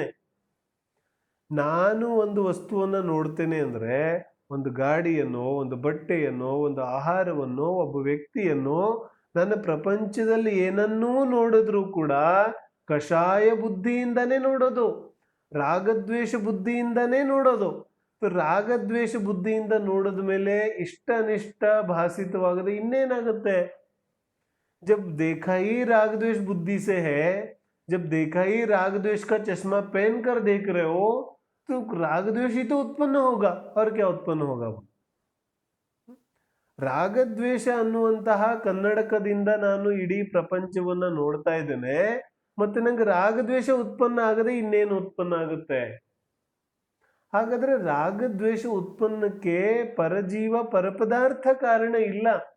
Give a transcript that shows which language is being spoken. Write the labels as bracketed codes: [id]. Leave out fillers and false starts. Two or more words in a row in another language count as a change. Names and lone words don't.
[kn] ನಾನು ಒಂದು ವಸ್ತುವನ್ನ ನೋಡ್ತೇನೆ ಅಂದ್ರೆ ಒಂದು ಗಾಡಿಯನ್ನೋ, ಒಂದು ಬಟ್ಟೆಯನ್ನೋ, ಒಂದು ಆಹಾರವನ್ನೋ, ಒಬ್ಬ ವ್ಯಕ್ತಿಯನ್ನೋ, ನನ್ನ ಪ್ರಪಂಚದಲ್ಲಿ ಏನನ್ನೂ ನೋಡಿದ್ರೂ ಕೂಡ ಕಷಾಯ ಬುದ್ಧಿಯಿಂದನೇ ನೋಡೋದು, ರಾಗದ್ವೇಷ ಬುದ್ಧಿಯಿಂದನೇ ನೋಡೋದು. ರಾಗದ್ವೇಷ ಬುದ್ಧಿಯಿಂದ ನೋಡಿದ ಮೇಲೆ ಇಷ್ಟ ಅನಿಷ್ಟ ಭಾಸಿತವಾಗದೆ ಇನ್ನೇನಾಗುತ್ತೆ? [hi] जब देखा ही राग द्वेष बुद्धि से है, जब देखा ही राग द्वेष का चश्मा पहन कर देख रहे हो, तो राग द्वेष ही तो उत्पन्न होगा. और क्या उत्पन्न होगा? [kn] ರಾಗದ್ವೇಷ ಅನ್ನುವಂತಹ ಕನ್ನಡಕದಿಂದ ನಾನು ಇಡೀ ಪ್ರಪಂಚವನ್ನ ನೋಡ್ತಾ ಇದ್ದೇನೆ, ಮತ್ತೆ ನಂಗೆ ರಾಗದ್ವೇಷ ಉತ್ಪನ್ನ ಆಗದೆ ಇನ್ನೇನು ಉತ್ಪನ್ನ ಆಗುತ್ತೆ? ಹಾಗಾದ್ರೆ ರಾಗದ್ವೇಷ ಉತ್ಪನ್ನಕ್ಕೆ ಪರಜೀವ ಪರಪದಾರ್ಥ ಕಾರಣ ಇಲ್ಲ.